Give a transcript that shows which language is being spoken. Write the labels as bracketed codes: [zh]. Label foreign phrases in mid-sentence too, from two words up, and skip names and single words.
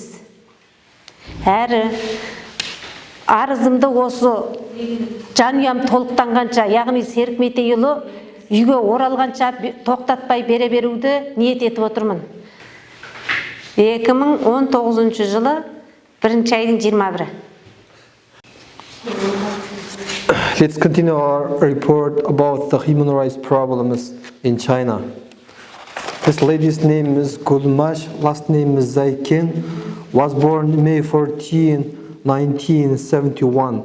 [kk] Әрі арызымды осы жанұям толықтанғанша, яғни Серік Метейұлы үйге оралғанша тоқтатпай бере беруді ниет етіп отырмын. 2019 жылы 1 айдың 21-і. [en] Let's continue our report about the human rights problems in China. This lady's name is Gulmash, last name is Zaiken, was born May 14, 1971.